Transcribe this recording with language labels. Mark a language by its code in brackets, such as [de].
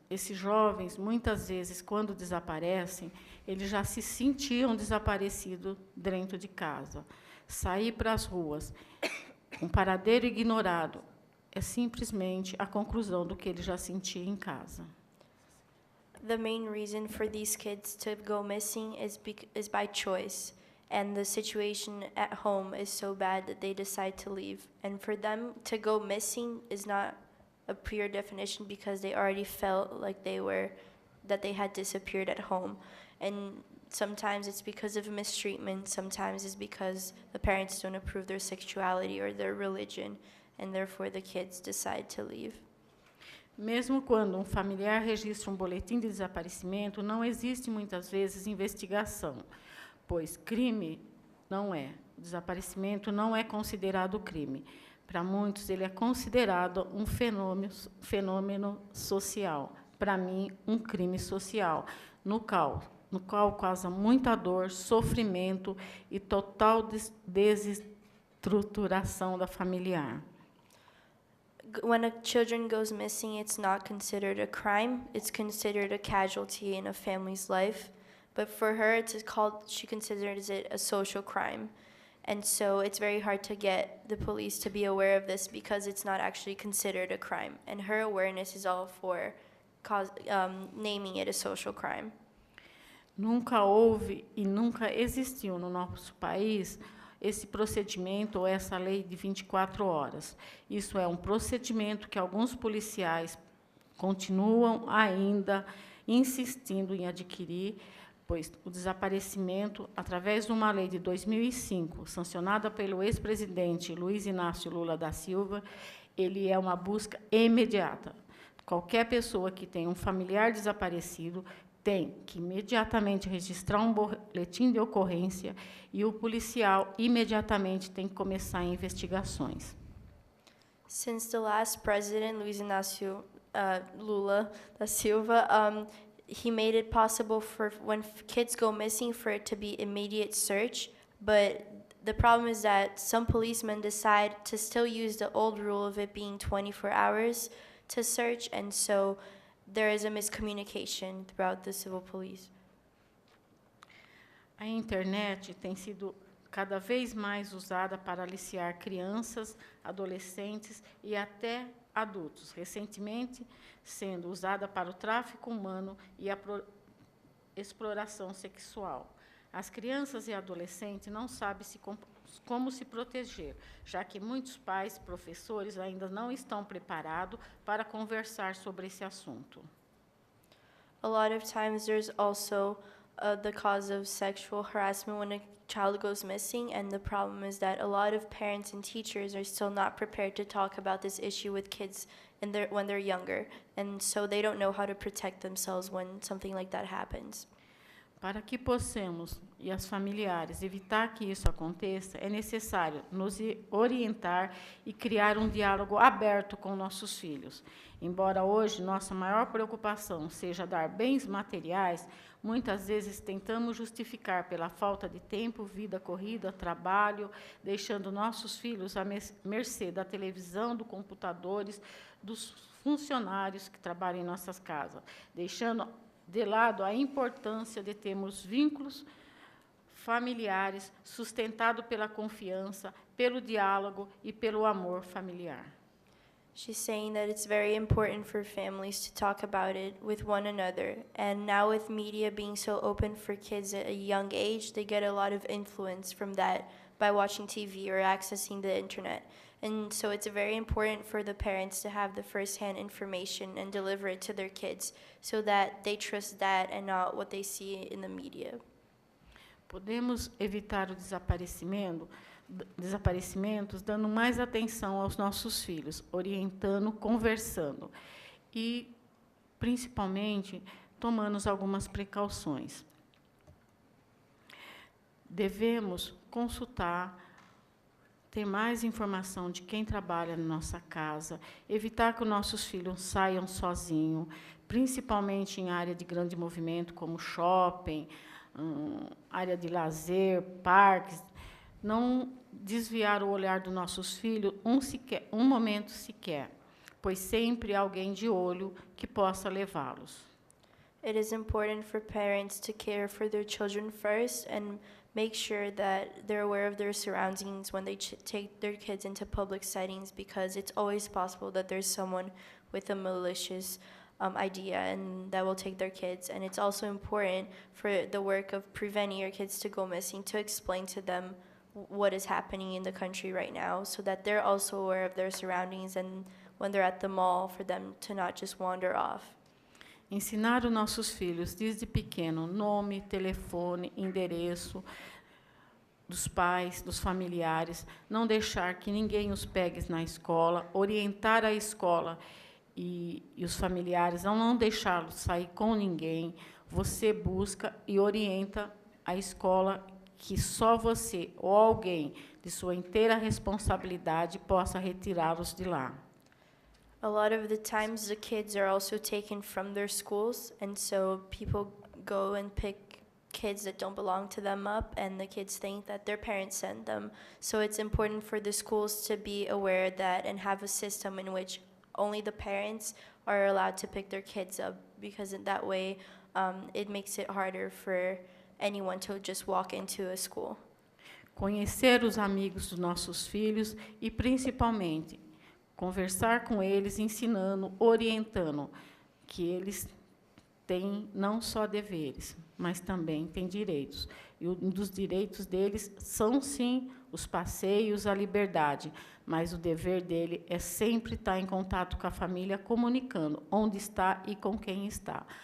[pt] Esses jovens, muitas vezes, quando desaparecem, eles já se sentiam desaparecidos dentro de casa. Sair para as ruas, um paradeiro ignorado, é simplesmente a conclusão do que ele já sentia em casa. [en] The main reason for these kids to go missing is by choice, and the situation at home is so bad that they decide to leave. And for them to go missing is not a pure definition because they already felt like that they had disappeared at home. And sometimes it's because of mistreatment, sometimes it's because the parents don't approve their sexuality or their religion, and therefore the kids decide to leave. [pt] Mesmo quando um familiar registra um boletim de desaparecimento, não existe muitas vezes investigação, pois crime não é. O desaparecimento não é considerado crime. Para muitos, ele é considerado um fenômeno social. Para mim, um crime social, no qual causa muita dor, sofrimento e total desestruturação da familiar. [en] When a children goes missing, it's not considered a crime. It's considered a casualty in a family's life. But for her, she considers it a social crime. And so it's very hard to get the police to be aware of this because it's not actually considered a crime. And her awareness is all for naming it a social crime. [pt] Nunca houve e nunca existiu no nosso país esse procedimento ou essa lei de 24 horas. Isso é um procedimento que alguns policiais continuam ainda insistindo em adquirir, pois o desaparecimento, através de uma lei de 2005, sancionada pelo ex-presidente Luiz Inácio Lula da Silva, ele é uma busca imediata. Qualquer pessoa que tenha um familiar desaparecido tem que imediatamente registrar um boletim de ocorrência e o policial imediatamente tem que começar investigações. [en] Since the last president, Luiz Inácio Lula da Silva, he made it possible for when kids go missing for it to be immediate search, but the problem is that some policemen decide to still use the old rule of it being 24 hours to search, and so there is a miscommunication throughout the civil police. [pt] A internet tem sido cada vez mais usada para aliciar crianças, adolescentes e até adultos, recentemente sendo usada para o tráfico humano e a exploração sexual. As crianças e adolescentes não sabem como se proteger, já que muitos pais e professores ainda não estão preparados para conversar sobre esse assunto. [en] A lot of times there's also the cause of sexual harassment when a child goes missing, and the problem is that a lot of parents and teachers are still not prepared to talk about this issue with kids when they're younger, and so they don't know how to protect themselves when something like that happens. [pt] Para que possamos, e as familiares, evitar que isso aconteça, é necessário nos orientar e criar um diálogo aberto com nossos filhos. Embora hoje nossa maior preocupação seja dar bens materiais, muitas vezes tentamos justificar pela falta de tempo, vida corrida, trabalho, deixando nossos filhos à mercê da televisão, dos computadores, dos funcionários que trabalham em nossas casas, deixando de lado a importância de termos vínculos familiares sustentados pela confiança, pelo diálogo e pelo amor familiar. [en] She's saying that it's very important for families to talk about it with one another. And now with media being so open for kids at a young age, they get a lot of influence from that by watching TV or accessing the internet. And so it's very important for the parents to have the first-hand information and deliver it to their kids so that they trust that and not what they see in the media. [pt] Podemos evitar o desaparecimentos dando mais atenção aos nossos filhos, orientando, conversando e, principalmente, tomando algumas precauções. Devemos consultar ter mais informação de quem trabalha na nossa casa, evitar que os nossos filhos saiam sozinhos, principalmente em área de grande movimento, como shopping, área de lazer, parques. Não desviar o olhar dos nossos filhos um momento sequer, pois sempre há alguém de olho que possa levá-los. [en] It is important for parents to care for their children first and make sure that they're aware of their surroundings when they take their kids into public settings, because it's always possible that there's someone with a malicious idea and that will take their kids. And it's also important for the work of preventing your kids to go missing to explain to them what is happening in the country right now, so that they're also aware of their surroundings, and when they're at the mall, for them to not just wander off. [pt] Ensinar os nossos filhos desde pequeno nome, telefone, endereço dos pais, dos familiares, não deixar que ninguém os pegue na escola, orientar a escola e os familiares, não deixá-los sair com ninguém. Você busca e orienta a escola, que só você ou alguém de sua inteira responsabilidade possa retirá-los de lá. [en] A lot of the times the kids are also taken from their schools, and so people go and pick kids that don't belong to them up, and the kids think that their parents sent them. So it's important for the schools to be aware that and have a system in which only the parents are allowed to pick their kids up, because in that way it makes it harder for anyone to just walk into a school. [pt] Conhecer os amigos dos nossos filhos e, principalmente, conversar com eles, ensinando, orientando, que eles têm não só deveres, mas também têm direitos. E um dos direitos deles são, sim, os passeios, a liberdade, mas o dever dele é sempre estar em contato com a família, comunicando onde está e com quem está.